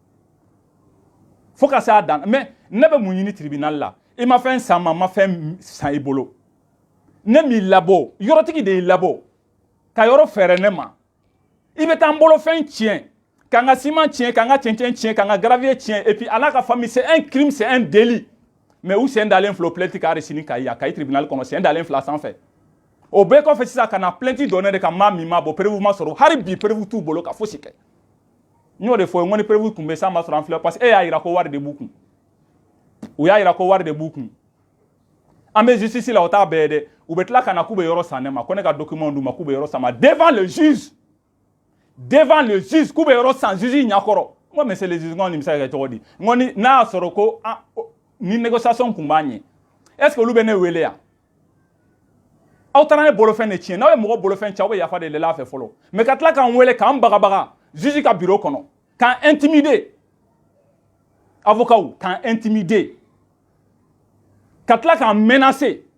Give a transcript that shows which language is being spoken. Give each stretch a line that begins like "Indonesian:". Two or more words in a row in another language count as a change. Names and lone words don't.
Bambara: mais ne bɛ mun ɲini tribunal la i ma fɛn san ma fɛn san i bolo ne m'i labɔ yɔrɔtigi de y'i labɔ ka yɔrɔ fɛɛrɛ ne ma i bɛ taa n bolo fɛn tiɲɛ k'an ka ciment tiɲɛ k'an ka cɛncɛn tiɲɛ k'an ka gravier tiɲɛ
French: et puis
Bambara: a n'a ka famille
French: c'est un crime c'est un délit mais
Bambara: u sen dalen filɛ o plainte ka resini ka Kayi tribunal kɔnɔ sen dalen filɛ a sanfɛ o bɛɛ kɔfɛ sisan ka na plainte dɔn ne de kan maa min ma bɔ preuve ma sɔrɔ hali bi preuve t'u bolo ka fosi kɛ n y'o de fɔ n ko ni preuve tun bɛ san ma sɔrɔ an filɛ parce que e y'a jira ko wari de b'u kun u y'a jira ko wari de b'u kun an bɛ justice la o t'a bɛɛ ye dɛ u bɛ tila ka na k'u bɛ yɔrɔ san ne ma ko ne ka document d'u ma k'u bɛ yɔrɔ san ma
French: devant le juge
Bambara: k'u bɛ yɔrɔ san juge ɲɛkɔrɔ n ko
French: monsieur le juge
Bambara: n ko nin bɛ se ka kɛ cogo di n ko ni n'a y'a sɔrɔ ko ni négociation kun b'a ɲɛ
French: est ce que
Bambara: olu bɛ ne wele yan aw taara ne bolofɛn de tiɲɛ n'aw ye mɔgɔ bolofɛn tiɲɛ aw bɛ yafa de deli a fɛ fɔlɔ mais ka tila k'an wele k'an bagabaga juge ka bureau kɔnɔ k'an intimider avocat k'an intimider ka tila k'an menacer